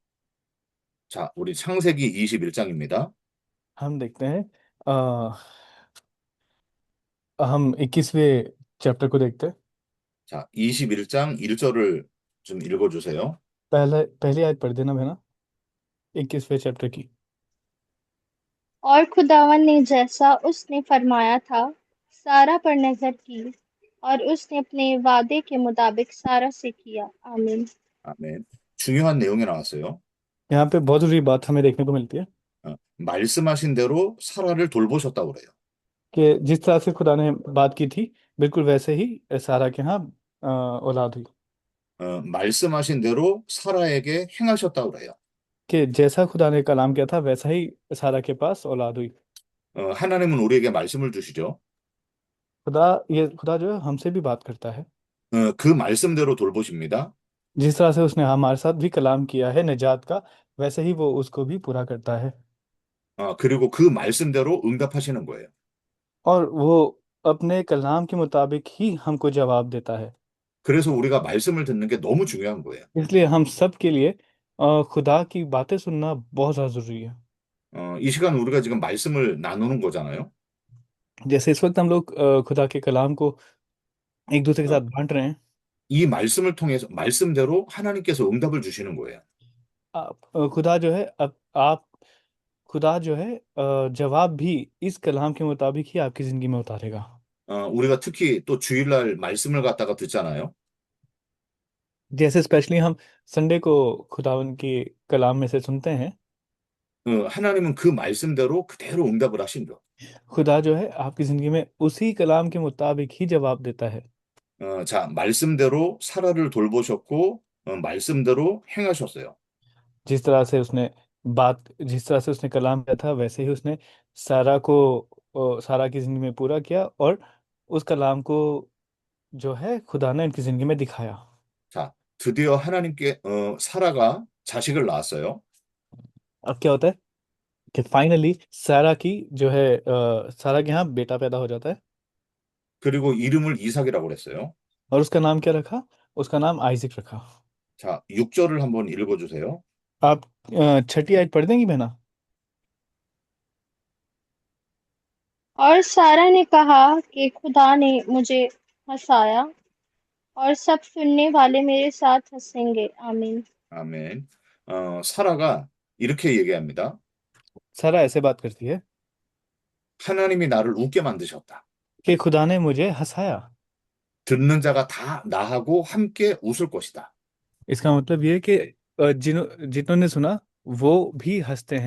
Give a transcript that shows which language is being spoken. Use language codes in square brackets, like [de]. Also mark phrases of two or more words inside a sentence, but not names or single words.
[ko] 자, 우리 창세기 21장입니다. [hi] हम देखते हैं, अ, हम 21वें चैप्टर को देखते हैं। [ko] 자, 21장 1절을 좀 읽어주세요. [hi] पहली आयत पढ़ देना है ना, 21वें चैप्टर की। और खुदावन ने जैसा उसने फरमाया था सारा पर नजर की, और उसने अपने वादे के मुताबिक सारा से किया। आमीन। [ko] 아멘. 중요한 내용이 나왔어요. [hi] यहाँ पे बहुत जरूरी बात हमें देखने को मिलती है [ko] 말씀하신 대로 사라를 돌보셨다고 그래요. [hi] कि जिस तरह से खुदा ने बात की थी, बिल्कुल वैसे ही सारा के यहाँ औलाद हुई। [ko] 말씀하신 대로 사라에게 행하셨다고 그래요. [hi] कि जैसा खुदा ने कलाम किया था वैसा ही सारा के पास औलाद हुई। [ko] 하나님은 우리에게 말씀을 주시죠. [hi] खुदा जो है हमसे भी बात करता है। [ko] 그 말씀대로 돌보십니다. [hi] जिस तरह से उसने हमारे साथ भी कलाम किया है निजात का, वैसे ही वो उसको भी पूरा करता है। [ko] 그리고 그 말씀대로 응답하시는 거예요. [hi] और वो अपने कलाम के मुताबिक ही हमको जवाब देता है। [ko] 그래서 우리가 말씀을 듣는 게 너무 중요한 거예요. [hi] इसलिए हम सब के लिए खुदा की बातें सुनना बहुत ज़्यादा ज़रूरी है। [ko] 이 시간 우리가 지금 말씀을 나누는 거잖아요. [hi] जैसे इस वक्त हम लोग खुदा के कलाम को एक दूसरे के 어, साथ बांट रहे हैं। [ko] 이 말씀을 통해서 말씀대로 하나님께서 응답을 주시는 거예요. [hi] खुदा जो है, अब आप खुदा जो है जवाब भी इस कलाम के मुताबिक ही आपकी ज़िंदगी में उतारेगा। [ko] 우리가 특히 또 주일날 말씀을 갖다가 듣잖아요. [hi] जैसे स्पेशली हम संडे को खुदावन के कलाम में से सुनते हैं। [ko] 하나님은 그 말씀대로 그대로 응답을 하신다. [hi] खुदा जो है आपकी ज़िंदगी में उसी कलाम के मुताबिक ही जवाब देता है। [ko] 자, 말씀대로 사라를 돌보셨고, 말씀대로 행하셨어요. [hi] जिस तरह से उसने कलाम किया था वैसे ही उसने सारा की ज़िंदगी में पूरा किया, और उस कलाम को जो है खुदा ने उनकी ज़िंदगी में दिखाया। [ko] 자, 드디어 하나님께, 사라가 자식을 낳았어요. [hi] अब क्या होता है कि फाइनली सारा के यहाँ बेटा पैदा हो जाता है। [ko] 그리고 इ름을 이삭이라고 그랬어요. [hi] और उसका नाम क्या रखा? उसका नाम आइजक रखा। [ko] 자, 6절을 한번 읽어주세요. [hi] आप छठी आयत पढ़ देंगी बहना? और सारा ने कहा कि खुदा ने मुझे हंसाया, और सब सुनने वाले मेरे साथ हंसेंगे। आमीन। [ko] 아멘. 사라가 이렇게 얘기합니다. [hi] सारा ऐसे बात करती है [ko] 하나님이 나를 웃게 만드셨다. [hi] कि खुदा ने मुझे हंसाया। [ko] 듣는 자가 다 나하고 함께 웃을 것이다. [hi] इसका मतलब ये है कि जितनों ने सुना वो भी हंसते हैं।